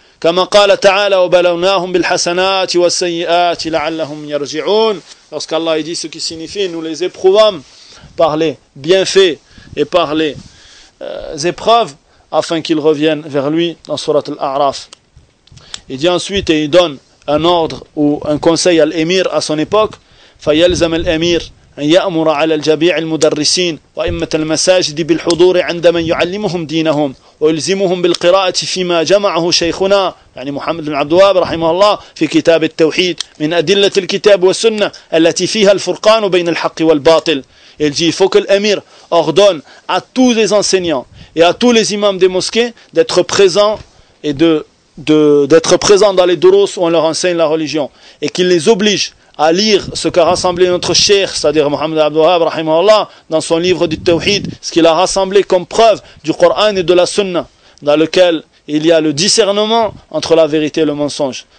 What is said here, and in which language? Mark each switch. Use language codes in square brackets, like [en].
[ar] كَمَا قَالَ تَعَالَ وَبَلَوْنَاهُمْ بِالْحَسَنَاتِ وَالسَّيِّئَاتِ لَعَلَّهُمْ يَرْجِعُونَ. [fr] Lorsqu'Allah dit ce qui signifie, nous les éprouvâmes par les bienfaits et par les épreuves, afin qu'ils reviennent vers lui, dans surat Al-A'raf. Il dit ensuite, et il donne un ordre ou un conseil à l'émir à son époque, [ar] فيلزم الأمير أن يأمر على الجميع المدرسين وأئمة المساجد بالحضور عند من يعلمهم دينهم ويلزمهم بالقراءة فيما جمعه شيخنا يعني محمد بن عبد الوهاب رحمه الله في كتاب التوحيد من أدلة الكتاب والسنة التي فيها الفرقان بين الحق والباطل. [fr] Il dit, il faut que l'émir ordonne à tous les enseignants et à tous les imams des mosquées d'être présents et d'être présents dans les durus où on leur enseigne la religion et qu'il les oblige à lire ce qu'a rassemblé notre cheikh, c'est-à-dire Mohammed Abdul Wahhab, rahimahullah, dans son livre du Tawhid, ce qu'il a rassemblé comme preuve du Coran et de la Sunna, dans lequel il y a le discernement entre la vérité et le mensonge.